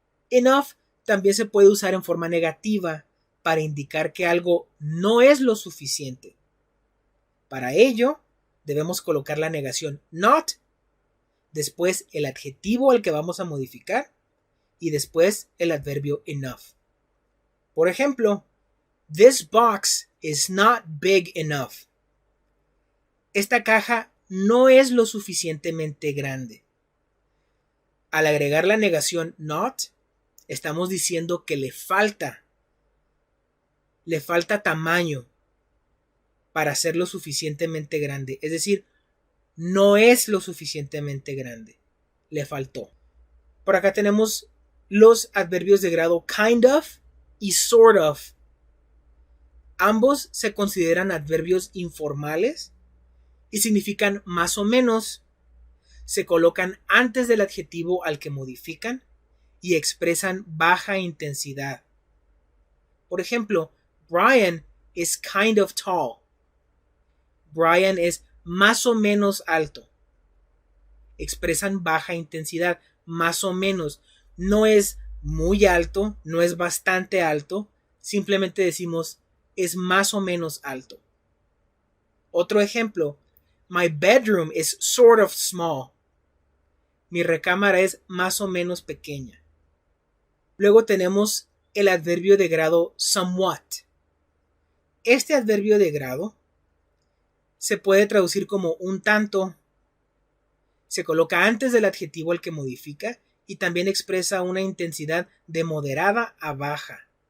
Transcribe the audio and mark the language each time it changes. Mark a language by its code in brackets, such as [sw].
[es] Enough también se puede usar en forma negativa para indicar que algo no es lo suficiente. Para ello, debemos colocar la negación not, después el adjetivo al que vamos a modificar y después el adverbio enough. Por ejemplo, [en] This box is not big enough. [es] Esta caja no es lo suficientemente grande. Al agregar la negación not, estamos diciendo que le falta tamaño para ser lo suficientemente grande. Es decir, no es lo suficientemente grande. Le faltó. Por acá tenemos los adverbios de grado kind of y sort of. Ambos se consideran adverbios informales y significan más o menos. Se colocan antes del adjetivo al que modifican y expresan baja intensidad. Por ejemplo, [en] Brian is kind of tall. [es] Brian es más o menos alto. Expresan baja intensidad, más o menos. No es muy alto, no es bastante alto. Simplemente decimos es más o menos alto. Otro ejemplo. [en] My bedroom is sort of small. [es] Mi recámara es más o menos pequeña. Luego tenemos el adverbio de grado somewhat. Este adverbio de grado se puede traducir como un tanto. Se coloca antes del adjetivo al que modifica y también expresa una intensidad de moderada a baja.